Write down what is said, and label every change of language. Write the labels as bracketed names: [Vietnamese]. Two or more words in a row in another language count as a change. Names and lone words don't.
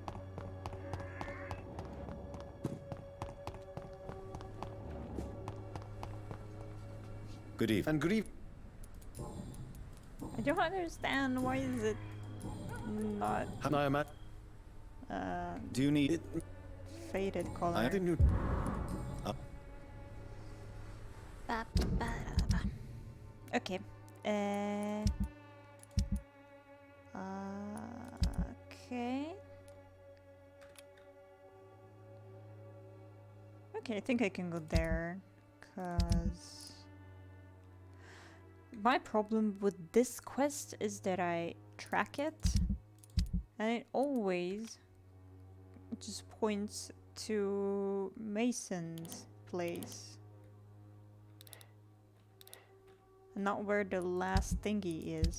[English] Good evening. And good evening. I don't understand why is it not How I am at? uh, Do you need? faded color. I Didn't you? Ba-ba-da-ba. Okay. Okay. Okay, I think I can go there, cause my problem with this quest is that I track it, and it always just points to Mason's place, and not where the last thingy is.